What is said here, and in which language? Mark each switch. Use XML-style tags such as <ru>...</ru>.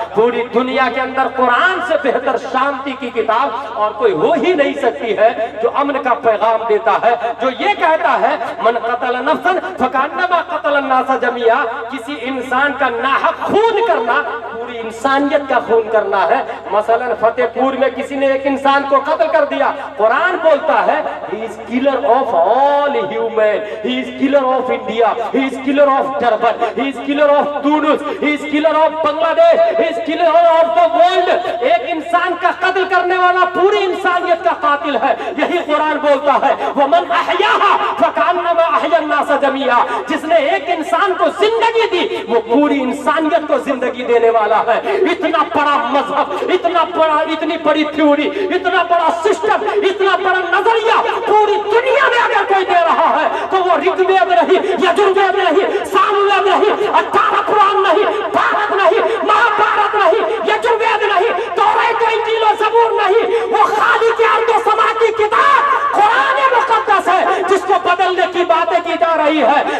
<hi>पूरी दुनिया के अंदर कुरान से बेहतर शांति की किताब और कोई हो ही नहीं सकती है जो अमन का पैगाम देता है, जो ये कहता है</hi> <ar>मन कतल नफ्सन फकान्नमा कतल अन्नास जमिया।</ar> <hi>किसी इंसान का नाहक खून करना पूरी इंसानियत का खून करना है। मसलन फतेहपुर में किसी ने एक इंसान को कत्ल कर दिया, कुरान बोलता है</hi> <en>he is killer of all human, he is killer of India, he is killer of Durban, he is killer of Tunis, he is killer of Bangladesh, he is killer of the world।</en> <hi>एक इंसान का कत्ल करने वाला पूरी इंसानियत का कातिल है, यही कुरान बोलता है</hi> <ar>वमन अहयाहा फकान्नमा अहया अन्नास जमिया।</ar> <hi>जिसने एक इंसान को जिंदगी दी वो पूरी इंसानियत को जिंदगी देने वाला है। इतना बड़ा मजहब, इतनी बड़ी थ्योरी, इतना बड़ा सिस्टम, इतना बड़ा नजरिया पूरी दुनिया में अगर कोई दे रहा है तो वो ऋग्वेद नहीं, यजुर्वेद नहीं, सामवेद नहीं, 18 कुरान नहीं, भारत नहीं, महाभारत नहीं, यजुर्वेद नहीं, तौरात और इंजील और ज़बूर नहीं, वो खाली की अर्द व समा की किताब कुरान मुक़द्दस है जिसको बदलने की बातें की जा रही है।</hi>